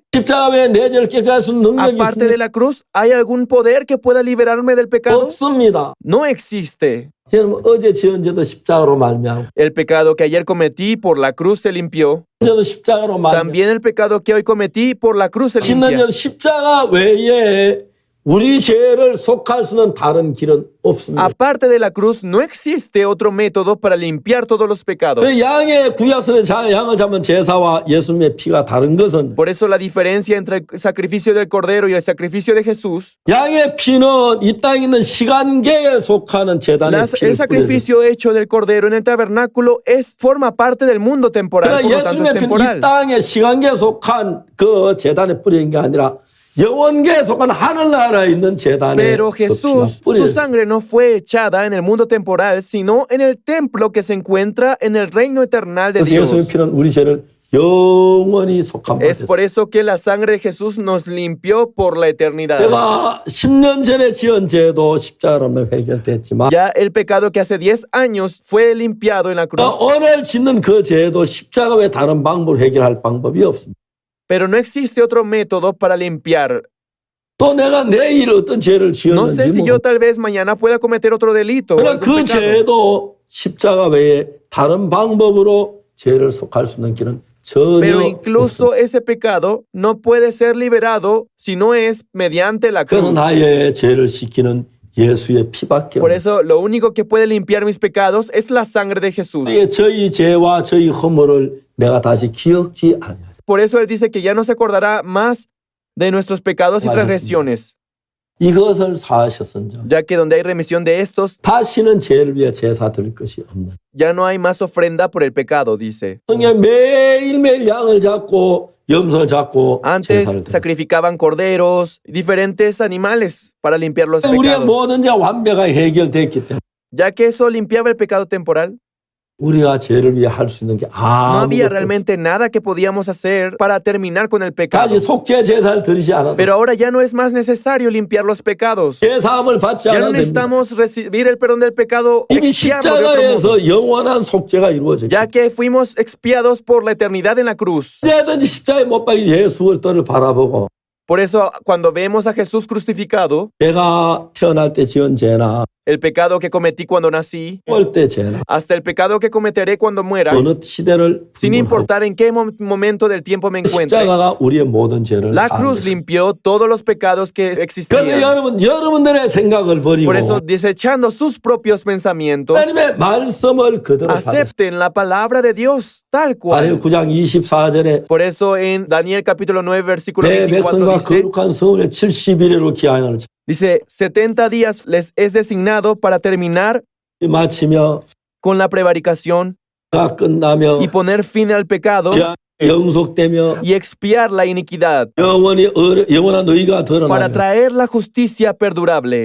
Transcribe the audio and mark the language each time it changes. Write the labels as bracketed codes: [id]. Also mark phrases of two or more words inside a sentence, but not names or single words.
[ko] 십자가 외에 내 죄를 깨끗이 할 수 있는 능력이 [es] Aparte de [ko] 있습니까? [es] la cruz, ¿hay algún poder que pueda liberarme del pecado? [ko] 없습니다. [es] No existe. [ko] 여러분 어제 지은 죄도 십자가로 말미암고 [es] El pecado que ayer cometí por la cruz se limpió. [ko] 죄도 십자가로 말미암고 [es] También el pecado que hoy cometí por la cruz se [ko] 짓는 [es] limpia. [ko] 죄도 십자가 외에 우리 죄를 속할 수는 다른 길은 없습니다. [es] Aparte de la cruz, no existe otro método para limpiar todos los pecados. [ko] 그 양의 구약선의 양을 잡은 제사와 예수님의 피가 다른 것은 [es] Por eso la diferencia entre el sacrificio del Cordero y el sacrificio de Jesús, [ko] 양의 피는 이 땅에 있는 시간계에 속하는 재단의 [es] el [ko] 피를 뿌려줘. [es] sacrificio hecho del Cordero en el tabernáculo forma parte del mundo temporal, [ko] 그러나 [es] por lo tanto es [ko] 예수님의 피는 [es] temporal. [ko] 이 땅의 시간계에 속한 그 재단에 뿌리는 게 아니라 영원계에 속한 하늘나라에 있는 재단에 [es] Pero [ko] 그 피가 [es] Jesús, su [ko] 뿌려졌어요. [es] sangre no fue echada en el mundo temporal, sino en el templo que se encuentra en el reino eternal de [ko] 그래서 예수님의 [es] Dios. [ko] 피는 우리 죄를 영원히 속한 바 [es] Es por [ko] 됐어요. [es] eso que la sangre de Jesús nos limpió por la eternidad. [ko] 내가 10년 전에 지은 죄도 십자가로 해결됐지만 [es] Ya el pecado que hace 10 años fue limpiado en la cruz. [ko] 오늘 짓는 그 죄도 십자가 외에 다른 방법으로 해결할 방법이 없습니다. [es] Pero no existe otro método para limpiar. [ko] 또 내가 내일 어떤 죄를 [es] No sé si [ko] 지었는지 [es] yo tal vez mañana pueda cometer otro delito. o [ko] 그러나 [es] algún [ko] 그 [es] pecado. [ko] 죄도 십자가 외에 다른 방법으로 죄를 속할 수 있는 길은 전혀 [es] Pero [ko] 없습니다. [es] incluso ese pecado no puede ser liberado si no es mediante la [ko] 그래서 [es] cruz. [ko] 나의 죄를 씻기는 예수의 피밖에 [es] Por [ko] 없습니다. [es] eso lo único que puede limpiar mis pecados es la sangre de Jesús. [ko] 저희 죄와 저희 허물을 내가 다시 기억지 않아요. [es] Por eso Él dice que ya no se acordará más de nuestros pecados y transgresiones, [ko] 이것을 사하셨은즉 [es] ya que donde hay remisión de estos, [ko] 다시는 죄를 위해 제사 드릴 것이 없는. [es] ya no hay más ofrenda por el pecado, dice. [ko] 그냥 매일매일 양을 잡고 염소를 잡고 [es] Antes [ko] 제사를 드려. [es] sacrificaban corderos, diferentes animales para limpiar los [ko] 우리의 [es] pecados. [ko] 모든 죄 완벽하게 해결됐기 때문에 [es] Ya que eso limpiaba el pecado temporal, [ko] 우리가 죄를 위해 할 수 있는 게 [es] no había [ko] 아무것도 없어요. [es] realmente nada que podíamos hacer para terminar con el pecado. [ko] 다시 속죄 제사를 드리지 않아도 [es] Pero ahora ya no es más necesario limpiar los pecados. [ko] 죄사함을 받지 [es] Ya no [ko] 않아도 됩니다. [es] necesitamos recibir el perdón del pecado [ko] 이미 [es] expiarlo de otro modo, [ko] 십자가에서 영원한 속죄가 이루어졌기 [es] ya que fuimos expiados por la eternidad en la cruz. [ko] 언제든지 십자가에 못 박힌 예수를 바라보고 [es] Por eso, cuando vemos a Jesús crucificado, [ko] 내가 태어날 때 지은 죄나 [es] el pecado que cometí cuando nací, [ko] 죽을 때 죄나 [es] hasta el pecado que cometeré cuando muera, [ko] 어느 시대를 [es] sin [ko] 불문하고 [es] importar en qué momento del tiempo me encuentre, [ko] 십자가가 우리의 모든 죄를 [es] la [ko] 사한 [es] cruz [ko] 것입니다. [es] limpió todos los pecados que [ko] 그래서 [es] existían. [ko] 여러분들의 생각을 버리고 [es] Por eso, desechando sus propios pensamientos, [ko] 하나님의 말씀을 그대로 받으세요. [es] acepten la palabra de Dios tal [ko] 다니엘 [es] cual. [ko] 9장 24절에 [es] Por eso en Daniel capítulo 9 versículo 내 24 [ko] 백성과 [es] dice, [ko] 거룩한 성을 71회로 기한을 [es] dice, 70 días les es designado para terminar [ko] 마치며 [es] con la prevaricación [ko] 다 끝나며 [es] y poner fin al pecado [ko] 영속되며 [es] y expiar la iniquidad [ko] 영원한 의가 [es] para [ko] 드러나며 [es] traer la justicia perdurable